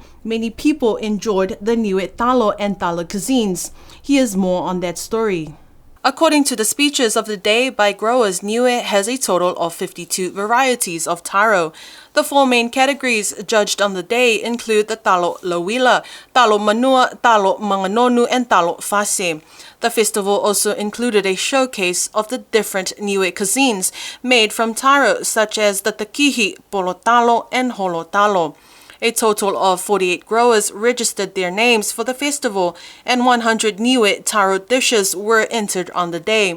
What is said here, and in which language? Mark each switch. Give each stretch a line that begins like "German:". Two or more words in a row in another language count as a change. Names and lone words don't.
English: Many people enjoyed the Niue Talo and Talo cuisines. Here's more on that story. According to the speeches of the day by growers, Niue has a total of 52 varieties of taro. The 4 main categories judged on the day include the talo lawila, talo manua, talo manganonu, and talo fase. The festival also included a showcase of the different Niue cuisines made from taro, such as the takihi, polotalo, and holotalo. A total of 48 growers registered their names for the festival, and 100 Niue taro dishes were entered on the day.